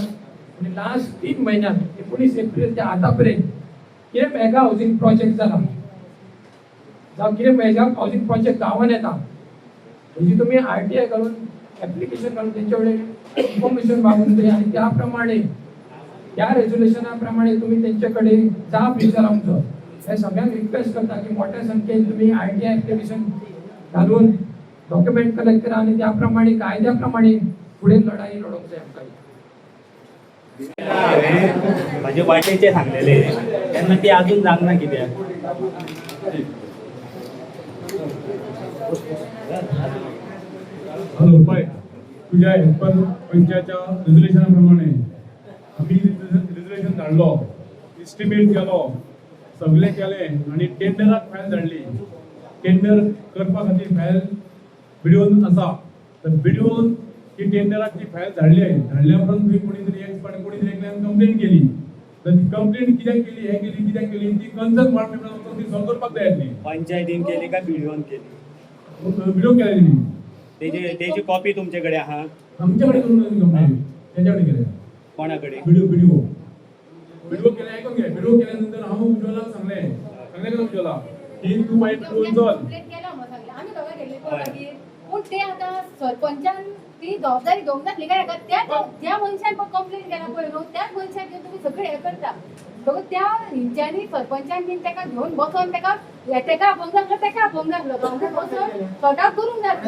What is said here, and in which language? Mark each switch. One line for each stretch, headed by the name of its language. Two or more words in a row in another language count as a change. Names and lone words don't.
Konkani: आणि लास्ट 3 महिन्यात 19 एप्रिल ते आता पर्यंत कितें
English: mega housing project
Konkani: जाला जावं कितें
English: mega housing project
Konkani: गांवांत येता हेजी तुम्ही RTI घालून ऍप्लिकेशन घालून तेंच्या कडेन इन्फॉर्मेशन मागून जाय आणि त्या प्रमाणे त्या रेझोल्युशना प्रमाणे तुम्ही त्यांच्याकडे जाप विचारूंक जाय. हे सगळ्यांक रिक्वेस्ट करता की मोठ्या संख्येन तुम्ही RTI ऍप्लिकेशन घालून
English: document collect
Konkani: करा आणि त्याप्रमाणे कायद्याप्रमाणे पुढे लढाई लढवूंक जाय. आमकां म्हणजे वाटेचे सांगलेले त्यांना ते अजून जाग ना कित्याक हॅलो पाय तुझ्या हेल्पर पंचायतच्या रिझोल्युशनाप्रमाणे आम्ही रिझोल्युशन धाडलो, एस्टिमेट केलो, सगळे केले आणि टेंडराक फायल धाडली. टेंडर करपा खातीर फायल व्हिडिओन आसा. तर व्हिडिओन ती टेंडराक ती फायल धाडल्या उपरांत तुम्ही कोणीतरी एकल्यान कंप्लेंट केली. तर ती कंप्लेंट कित्याक केली ती
English: concern ward
Konkani: मेंबरान ती सॉल्व करपाक जाय आसली. पंचायतीन केली का व्हिडिओन केली? व्हिडिओ केली
Marathi: त्याची कॉपी तुमच्याकडे आहा? आमच्याकडे करून कंप्लेंट त्याच्याकडे केल्या. कोणाकडे? व्हिडिओ केले. ऐकून घे.
Konkani: व्हिडिओ केल्यानंतर हांव उज्ज्वलाक सांगले का उज्ज्वला की तू वाईट फोन चल. आम्ही दोघा गेले मागीर पूण ते आता सरपंचान ती जबाबदारी घेवंक नासली काय त्या मनशान कंप्लेंट केला पळय न्हू त्याच मनशाक घेवन तुम्ही सगळे हे करता. सो त्या हिंच्यांनी सरपंचान बीन ताका घेवन बसोन ताका अभंग लागलो बसोन
English: sort out
Konkani: करूंक जातले.